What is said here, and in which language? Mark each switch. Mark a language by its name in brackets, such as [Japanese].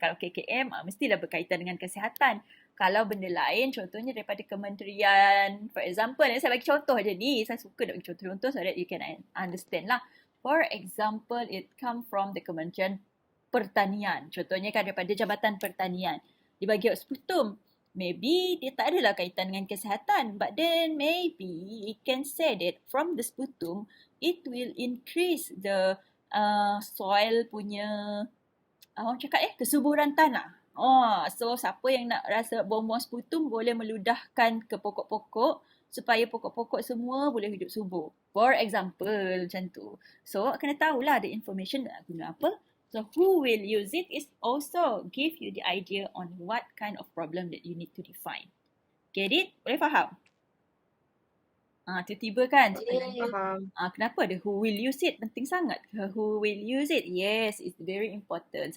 [Malay] Kalau KKM, mestilah berkaitan dengan kesihatan. Kalau benda lain, contohnya daripada kementerian, for example, saya bagi contoh je ni. Saya suka nak bagi contoh-contoh [English] so that you can understand lah. For example, it come from the Kementerian Pertanian. [Malay] Contohnya kan daripada Jabatan Pertanian. Dia bagi sputum. Maybe dia tak adalah kaitan dengan kesihatan. [English] But then maybe it can say that from the sputum, it will increase the soil punya, [Malay] orang cakap kesuburan tanah. So siapa yang nak rasa buang-buang sputum boleh meludahkan ke pokok-pokok supaya pokok-pokok semua boleh hidup subur. For example, macam tu. So, kena tahulah [English] the information [Malay] nak guna apa. [English] So, who will use it is also give you the idea on what kind of problem that you need to define. Get it? [Malay] Boleh faham? Tiba-tiba kan? Faham. Kenapa ada [English] who will use it? [Malay] Penting sangat. [English] Who will use it? Yes, it's very important.